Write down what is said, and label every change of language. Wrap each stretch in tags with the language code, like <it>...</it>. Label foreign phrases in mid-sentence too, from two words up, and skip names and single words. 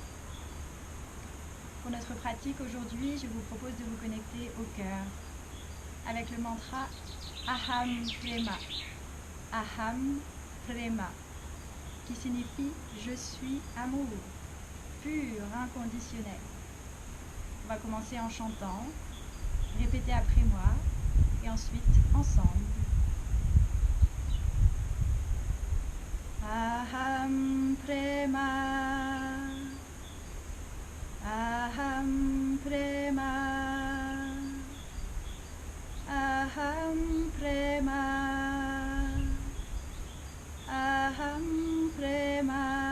<fr>Pour notre pratique aujourd'hui, je vous propose de vous connecter au cœur avec le mantra</fr> <sa>अहं प्रेम. अहं प्रेम,</sa> <fr>qui signifie je suis amour, pur, inconditionnel. On va commencer en chantant, répétez après moi et ensuite ensemble.</fr> <sa>अहं प्रेम, अहं प्रेम, अहं प्रेम, अहं प्रेम,</sa>